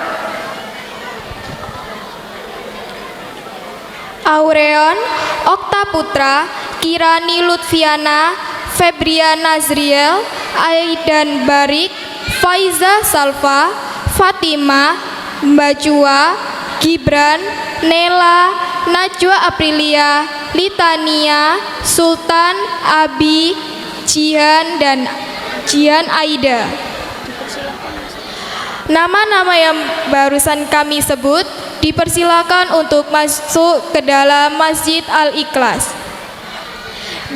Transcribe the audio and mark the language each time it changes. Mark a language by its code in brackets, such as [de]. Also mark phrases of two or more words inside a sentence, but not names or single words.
[id] Aureon, Okta Putra, Kirani Lutfiana, Febrian Nazriel, Aidan Barik, Faiza Salva, Fatima, Mbacua, Gibran, Nela, Najwa Aprilia, Litania, Sultan, Abi, Jihan, dan Jihan Aida. Nama-nama yang barusan kami sebut dipersilakan untuk masuk ke dalam Masjid Al-Ikhlas.